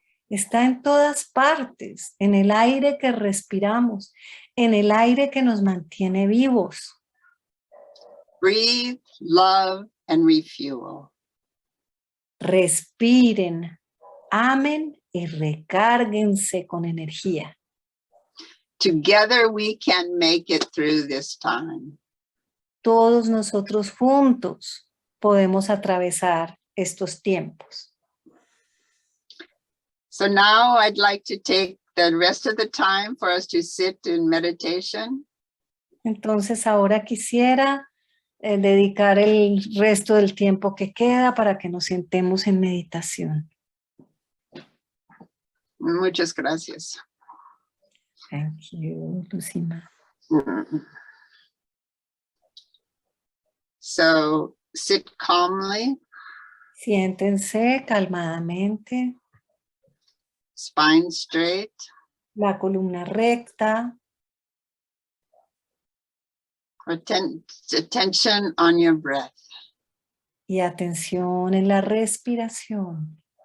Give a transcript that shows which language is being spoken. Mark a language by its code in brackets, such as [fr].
[es] Está en todas partes, en el aire que respiramos, en el aire que nos mantiene vivos. [en] Breathe, love, and refuel. [es] Respiren, amen y recárguense con energía. [en] Together we can make it through this time. [es] Todos nosotros juntos podemos atravesar estos tiempos. [en] So now I'd like to take the rest of the time for us to sit in meditation. [es] Entonces ahora quisiera dedicar el resto del tiempo que queda para que nos sentemos en meditación. Muchas gracias. [en] Thank you, Lucima. So sit calmly, [es] Siéntense calmadamente, [en] spine straight, [es] la columna recta, [en] attention on your breath. [es] y atención en la respiración.